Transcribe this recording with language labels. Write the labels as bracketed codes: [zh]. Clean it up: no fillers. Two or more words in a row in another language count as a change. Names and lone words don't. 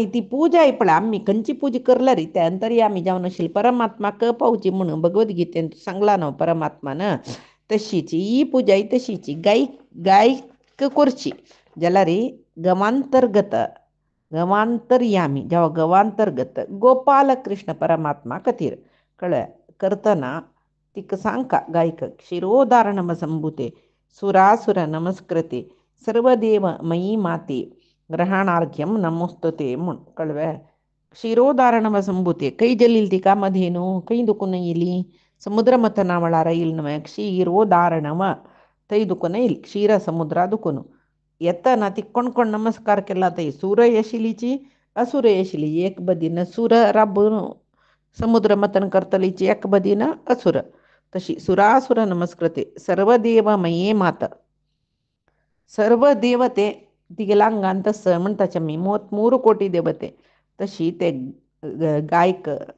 [kok] ती पूजा पळय आमी खंयची पूजा करल्यार त्यानंतर आमी जावन आशिल्ली परमात्माक पावची म्हणून भगवद्गीतेन सांगला न्हू परमात्मान तशीच ही पूजा तशीच गायक करची जाल्यार गवांतर्गत गवांतर्यामी जेव्हा गवांतर्गत गोपाल कृष्ण परमात्मा खातीर कळ्ळें करतना तिका सांगका गायक [sa] क्षीरोदारणम संभुते सुरासुर नमस्कृते सर्वदेव मयी माते ग्रहणार्घ्यम नमोस्तुते [kok] म्हूण कळ्ळें [sa] क्षीरोदारणम संभुते [kok] खंय जल्ली ती कामधेनू खंय दुखून येयली समुद्र मथनावळार येयली न्हय क्षीरोदारणम थंय दुखून येयली क्षीर समुद्रा दुखून येतना ती कोण कोण नमस्कार केला थंय सूर येशिलीची असुर येशिली एक बदीन सूर राबून समुद्र मथन करतलीची एक बदीन असुर तशी [sa] सुरासुर नमस्कृते सर्व देव मये मात [kok] सर्व देवते तिगेलांगान तसं म्हणटाचे आमी 3 देवते तशी ते गायक